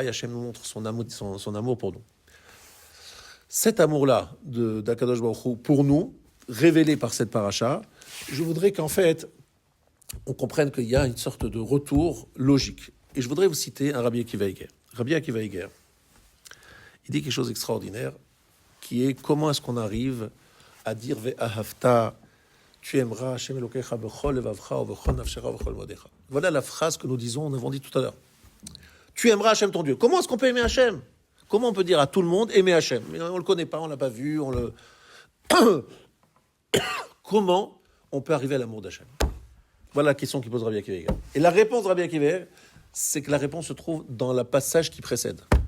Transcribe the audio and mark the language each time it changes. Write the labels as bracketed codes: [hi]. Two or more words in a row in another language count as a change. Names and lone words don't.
[fr] Hachem nous montre son amour pour nous. Cet amour-là d' [he] הקדוש ברוך הוא [fr] pour nous, révélé par cette paracha, je voudrais qu'en fait, on comprenne qu'il y a une sorte de retour logique. Et je voudrais vous citer un Rabbi Akiva Eiger. Rabbi Akiva Eiger, il dit quelque chose d'extraordinaire, qui est comment est-ce qu'on arrive à dire Ve'ahavta, tu aimeras [he] השם אלוקיך בכל לבבך בכל נפשך בכל מאודך. [fr] Voilà la phrase que nous disons, nous avons dit tout à l'heure. Tu aimeras Hashem ton Dieu. Comment est-ce qu'on peut aimer Hashem? Comment on peut dire à tout le monde aimer Hashem? Mais on ne le connaît pas, on ne l'a pas vu, Comment on peut arriver à l'amour d'Hashem? Voilà la question qu'il pose Rabbi Akiva Eiger. Et la réponse de Rabbi Akiva Eiger, c'est que la réponse se trouve dans le passage qui précède.